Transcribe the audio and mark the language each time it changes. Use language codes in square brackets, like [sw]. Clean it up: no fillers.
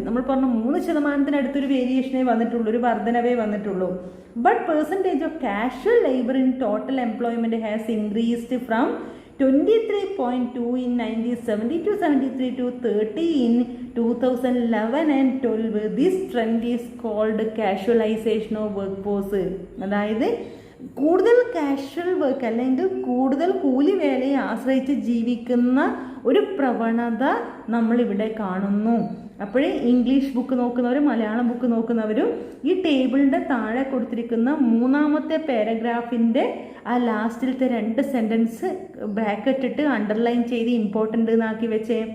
[ml] നമ്മൾ പറഞ്ഞു 3% വേരിയേഷനേ വന്നിട്ടുള്ളൂ, ഒരു വർധനവേ വന്നിട്ടുള്ളൂ. [en] But percentage of casual labour in total employment has increased from 23.2 in 1970 to 73 to 30 in 2011 and 12. This trend is called casualization of workforce. [ml] അതായത് കൂടുതൽ casual work അല്ലെങ്കിൽ കൂടുതൽ കൂലി വേലയെ ആശ്രയിച്ച് ജീവിക്കുന്ന ഒരു പ്രവണത നമ്മളിവിടെ കാണുന്നു. അപ്പോഴേ ഇംഗ്ലീഷ് ബുക്ക് നോക്കുന്നവരും മലയാളം ബുക്ക് നോക്കുന്നവരും ഈ ടേബിളിൻ്റെ താഴെ കൊടുത്തിരിക്കുന്ന 3ാമത്തെ പാരഗ്രാഫിൻ്റെ ആ ലാസ്റ്റിലത്തെ 2 സെൻറ്റൻസ് ബ്രാക്കറ്റ് ഇട്ട് അണ്ടർലൈൻ ചെയ്ത് ഇമ്പോർട്ടൻ്റ് എന്നാക്കി വെച്ചേ.